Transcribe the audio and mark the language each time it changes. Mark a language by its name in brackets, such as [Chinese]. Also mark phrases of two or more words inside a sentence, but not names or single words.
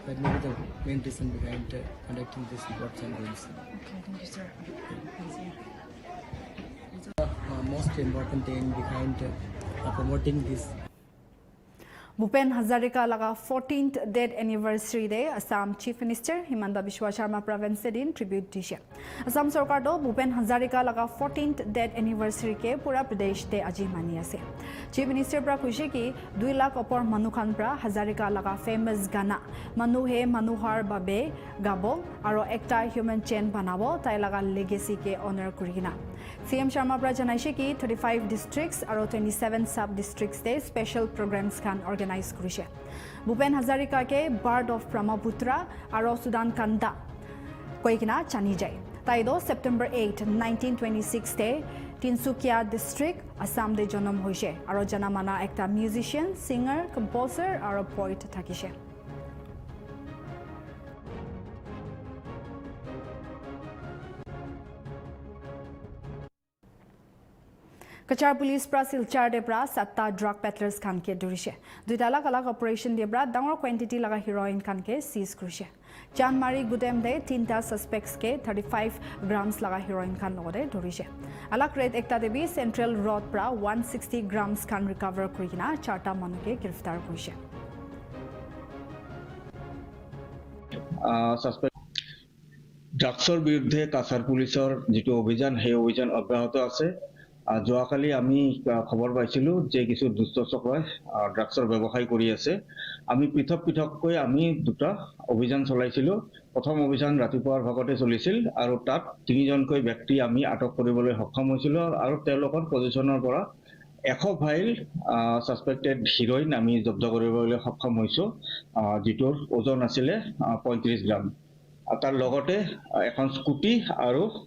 [English] that may be the main reason behind conducting these sports and games. Okay, thank you, sir. Thanks, yeah. Most important thing behind promoting this [Naga Pidgin] Bhupen Hazarika laga [English] 14th death anniversary day [Naga Pidgin] Assam Chief Minister Himanta Biswa Sharma province din tribute dishe. Assam sarkar to Bhupen Hazarika laga [English] 14th death anniversary [Naga Pidgin] ke pura pradesh te aji mani ase. Chief Minister pra kuise ki 2 lakh opor manukhan pra Hazarika laga famous gana Manuhe Manuhar babe gabo aro ekta [English] human chain [Naga Pidgin] banabo tai laga legacy ke honor kurina. CM Sharma pra janaise ki 35 districts aro 27 [English] sub districts [Naga Pidgin] te [English] special programs [Naga Pidgin] kan organize kurise. Bhupen Hazarika ke Bird of Brahmaputra aro Sudan kanda koikina chani jai. Taido September 8, 1926 te Tinsukia district Assam de janam hoise aro janamana ekta [English] musician, singer, composer [Naga Pidgin] aro poet thakise. Kachar police pra silchar de pra satta [English] drug peddlers [Naga Pidgin] khan ke durise. Duita alak operation de pra dangor quantity laga heroin khan ke seize kurise. Janmari Gudem de 3 suspects ke 35 grams laga heroin khan logode durise. Alak red ekta debi Central Road pra 160 grams khan recover kurina 4ta manu ke girftar kurise. [Assamese] Suspect ড্ৰাগছৰ বিৰুদ্ধে কাছাৰ পুলিচৰ যেটো অভিযান সেই অভিযান অব্যাহত আছে যোৱাকালি আমি খবৰ পাইছিলো যে কিছু দুষ্ট চক্ৰই ড্ৰাগছৰ ব্যৱসায় কৰি আছে আমি পৃথককৈ আমি দুটা অভিযান চলাইছিলো প্ৰথম অভিযান ৰাতিপুৱাৰ ভাগতে চলিছিল আৰু তাত 3জনকৈ ব্যক্তি আমি আটক কৰিবলৈ সক্ষম হৈছিলো আৰু তেওঁলোকৰ পজিশনৰ পৰা 100 ফাইল [English] suspected heroin [Assamese] আমি জব্দ কৰিবলৈ সক্ষম হৈছো যিটোৰ ওজন আছিল 35 গ্ৰাম তাৰ লগতে এখন স্কুটি আৰু